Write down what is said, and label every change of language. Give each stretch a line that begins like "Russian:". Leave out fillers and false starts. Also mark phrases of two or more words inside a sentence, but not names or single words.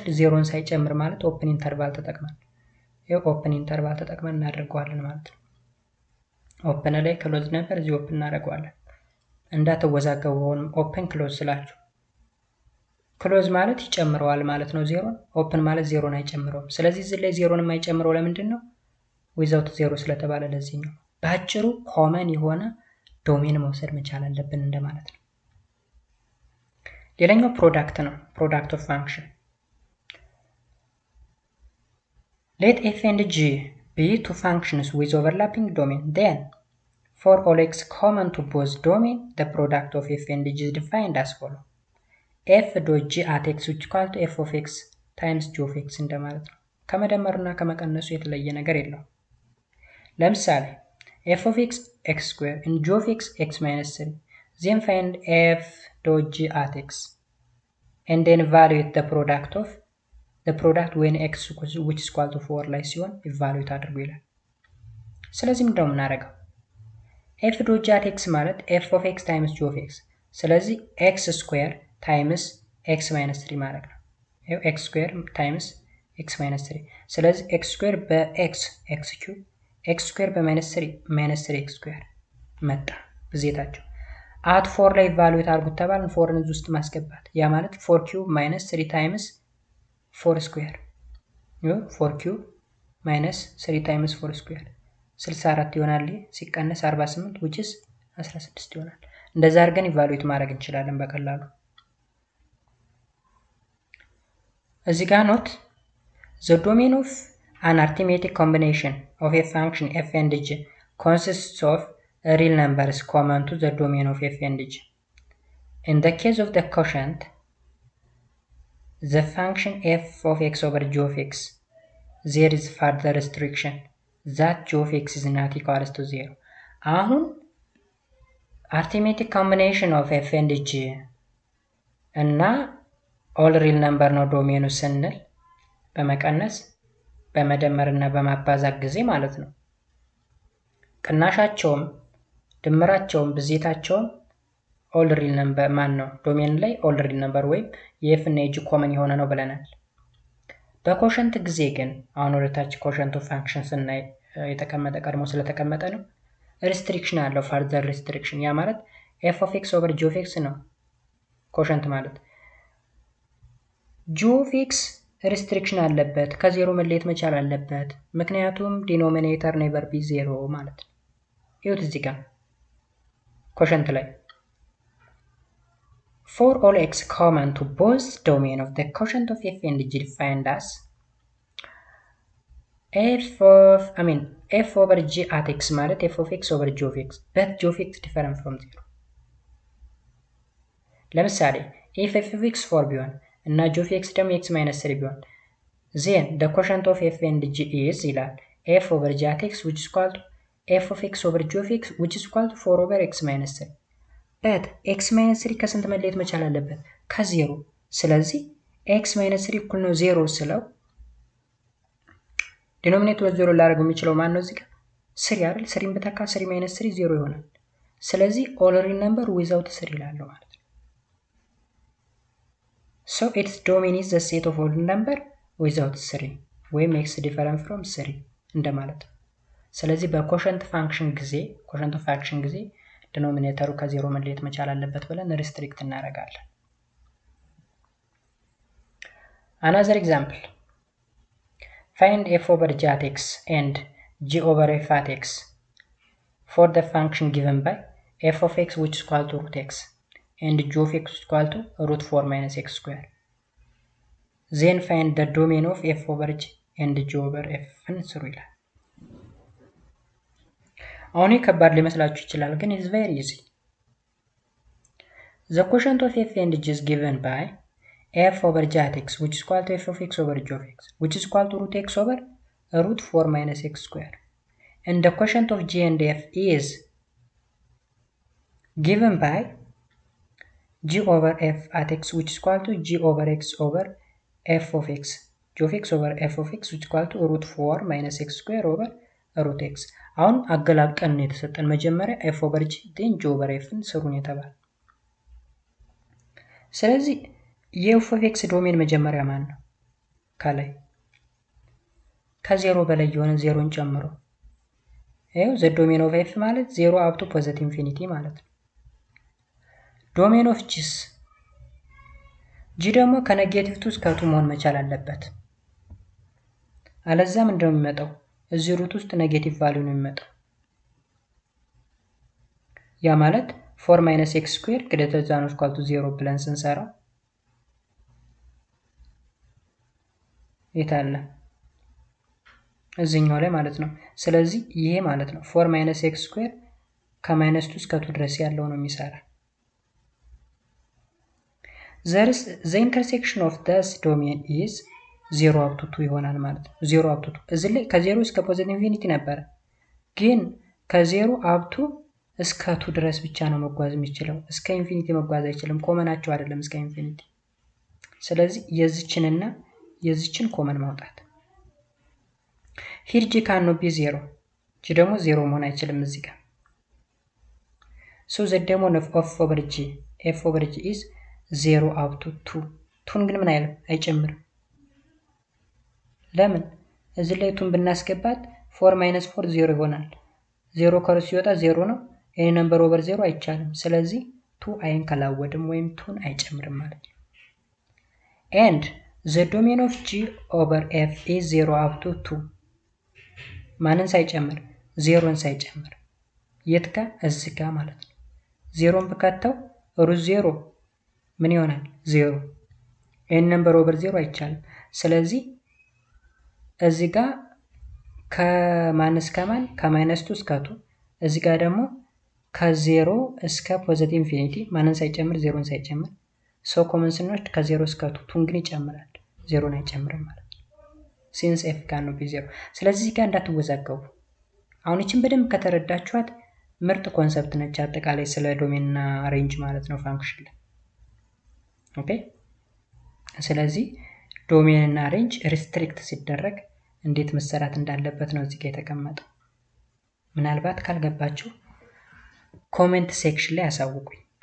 Amharic: 0ን ሳይጨምር ማለት
English: open interval
Amharic: ተጠቅመን ይሄ
English: open interval
Amharic: ተጠቅመን እናደርገዋለን ማለት ነው ኦፕን ላይ ክሎዝ ነበር እዚህ ኦፕን እናደርገዋለን እንዳተወዛገቡ
English: open close
Amharic: ስላችሁ ክሎዝ ማለት ይጨምረዋል ማለት ነው 0 ኦፕን ማለት 0ን አይጨምረውም ስለዚህ እዚህ ላይ 0ን የማይጨምረው ለምንድነው without 0 ስለተባለ ለዚህ ነው ባጭሩ ኮመን የሆነ ዶሜን መውሰድ መቻል አለብን እንደማለት ነው ሌላኛው ፕሮዳክት ነው
English: product of function let f and g be two functions with overlapping domain then for all x common to both domain the product of f and g is defined as follows f dot g at x which equal to f of x times g of x
Amharic: እንደማለት ነው ከመደመርና ከመቀነሱ የተለየ ነገር የለው ለምሳሌ
English: f of x x square and g of x x minus 3 then find f dot g at x and then evaluate the product when x which is equal to 4
Amharic: ላይ ሲሆን
English: evaluate
Amharic: አድርጉ ይላል ስለዚህ ምንድነው የምናደርገው
English: f dot g at x ማለት f of x times g of x ስለዚህ x square times x minus 3
Amharic: ማለት ነው ይሄው
English: x square times x minus 3
Amharic: ስለዚህ x square በx
English: x cube x square
Amharic: በ
English: minus 3 minus 3x square
Amharic: መጣ ብዜታቸው at 4 ላይ ኢቫሉዌት አድርጉት ተባልን 4ን እዚህ ውስጥ ማስገባት ያ ማለት
English: 4 cube minus 3 times 4 square
Amharic: ይሄው
English: 4 cube minus 3 times 4 square
Amharic: 64 ይሆናል ሲቀነስ 48
English: which is 16
Amharic: ይሆናል እንደዛ አድርገን ኢቫሉዌት ማድረግ እንችላለን በቀላሉ እዚህ ጋር
English: ኖት the domain of an arithmetic combination of a function f and g consists of real numbers common to the domain of f and g. In the case of the quotient, the function f of x over g of x, there is further restriction that g of x is not equal to 0.
Amharic: አሁን
English: arithmetic combination of f and g
Amharic: እና
English: all real number
Amharic: ነው ዶሜኑ ስንል በመቀነስ በመደመርና በማባዛት ጊዜ ማለት ነው ቅናሻቸውም ድምራቸውም ብዜታቸውም
English: all real number
Amharic: ማን ነው ዶሜን ላይ
English: all real number
Amharic: ወይ የf እና የg ኮመን የሆነ ነው ብለናል በኮሸንት ጊዜ ግን አሁን ወደታች
English: quotient of functions
Amharic: እና የተቀመጠ ቀድሞ ስለተቀመጠ ነው restriction አለው
English: further restriction
Amharic: ያ ማለት
English: f of x over g of x
Amharic: ነው ኮሸንት ማለት
English: g of x
Amharic: ሪስትሪክሽን አለበት፣ ከዜሮ መለየት መቻል አለበት። ምክንያቱም
English: denominator never be zero
Amharic: ማለት ነው። ይሁት እዚህ ጋር ኮሸንት ላይ
English: for all x common to both domain of the quotient of f and g defined as f over g at x ማለት f of x over g of x but g of x different from 0 ለምሳሌ if f of x 4
Amharic: ቢሆን እና
English: g of x ደግሞ x minus 3 ቢሆን then the quotient of f and g is ይላል f over g at x which is equal to f of x over g of x which is equal to 4 over x minus 3 but x minus 3
Amharic: ከስንት መለየት መቻል አለበት? ከዜሮ። ስለዚህ
English: x minus 3
Amharic: እኩል ነው 0 ስለው ዲኖሚኔተሩ 0 ላደርገው የሚችለው ማን ነው? እዚህ ጋር 3 አይደል? 3ን በተካ 3 minus 3 0 ይሆናል። ስለዚህ
English: all real number without 3
Amharic: ይላል ማለት ነው።
English: so its domain is the set of all number without 3
Amharic: ወይም
English: x different from 3
Amharic: እንደማለት ነው። ስለዚህ በኮሸንት ፋንክሽን ጊዜ ዲኖሚኔተሩ ከዜሮ መለየት መቻል አለበት ብለን ሪስትሪክት እናደርጋለን።
English: another example find f over g at x and g over f at x for the function given by f of x which is equal to root x and g of x is equal to root 4 minus x square then find the domain of f over g and g over f
Amharic: ስሩ ይላል። አሁን ከባድ ሊመስላችሁ ይችላል ግን
English: it's very easy. The quotient of f and g is given by f over g at x which is equal to f of x over g of x which is equal to root x over root 4 minus x square and the quotient of g and f is given by g over f at x which is equal to g over x over f of x g of x over f of x which is equal to root 4 minus x square over root x
Amharic: አሁን አገላብጠን ነው የተሰጠን መጀመሪያ
English: f over g then g over f
Amharic: ን ስሩን የተባለ ስለዚህ የf of x ዶሜን መጀመሪያ ማን ነው ከላይ ከዜሮ በላይ የሆነ ዜሮን ጨምሮ ይሄው
English: the domain of f
Amharic: ማለት
English: 0 up to positive infinity
Amharic: ማለት ነው።
English: domain of g
Amharic: ደግሞ
English: from negative two
Amharic: እስከ 2 መሆን መቻል አለበት። አለዛ ምንድነው የሚመጣው? እዚህ ሩት ውስጥ ኔጌቲቭ ቫልዩ ነው የሚመጣው። ያ ማለት
English: 4 minus x square greater than or equal to 0
Amharic: ብለን ስንሰራ የታለ እዚህኛው ላይ ማለት ነው። ስለዚህ ይሄ ማለት ነው
English: 4 minus x square
Amharic: ከማይነስ 2 እስከ 2 ድረስ ያለው ነው የሚሰራ።
English: the intersection of this domain is 0 up to 2
Amharic: ይሆናል ማለት ነው።
English: 0 up to 2
Amharic: እዚህ ላይ ከ0 እስከ
English: positive infinity
Amharic: ነበር ግን ከ0 up to እስከ 2 ድረስ ብቻ ነው መጓዝ የሚችለው። እስከ ኢንፊኒቲ መጓዝ አይችልም። ኮመናቸው አይደለም እስከ ኢንፊኒቲ። ስለዚህ የዚችንና የዚችን ኮመን ማውጣት
English: here g cannot be 0
Amharic: g ደግሞ 0 መሆን አይችልም እዚህ ጋር
English: so the domain of f over g is 0 up to 2
Amharic: 2 ግን ምን አይጨምርም። ለምን እዚህ ላይ 2 ብናስገባት
English: 4 minus 4
Amharic: 0 ይሆናል። 0 ከሩ ሲወጣ 0 ነው።
English: any number over 0
Amharic: አይቻልም። ስለዚህ 2 አይንከላወድም ወይም 2 አይጨምርም ማለት ነው።
English: and the domain of g over f is 0 up to 2
Amharic: ማንን ሳይጨምር 0ን ሳይጨምር የት ጋር እዚህ ጋር ማለት ነው። 0ን በካተው ሩት 0 ምን ይሆናል 0
English: any number over 0
Amharic: አይቻልም። ስለዚህ እዚህ ጋር ከማይነስ ከማን ከማይነስ 2 እስከ 2 እዚህ ጋር ደግሞ ከ0 እስከ
English: positive infinity
Amharic: ማንን ሳይጨምር 0ን ሳይጨምር ሶ ኮመን ስንወስድ ከ0 እስከ 2 ግን ይጨምራል 0ን አይጨምርም ማለት ነው።
English: since f cannot be 0
Amharic: ስለዚህ እዚህ ጋር እንዳትወዛገቡ። አሁን እቺን በደንብ ከተረዳችኋት ምርጥ ኮንሰፕት ነች አጠቃላይ ስለ ዶሜን እና ሬንጅ ማለት ነው ፋንክሽን ላይ ኦኬ። ስለዚህ ዶሜን እና ሬንጅ ሪስትሪክት ሲደረግ እንዴት መሰራት እንዳለበት ነው እዚህ ጋር የተቀመጠው። ምናልባት ካልገባችሁ
English: comment section
Amharic: ላይ አሳውቁኝ።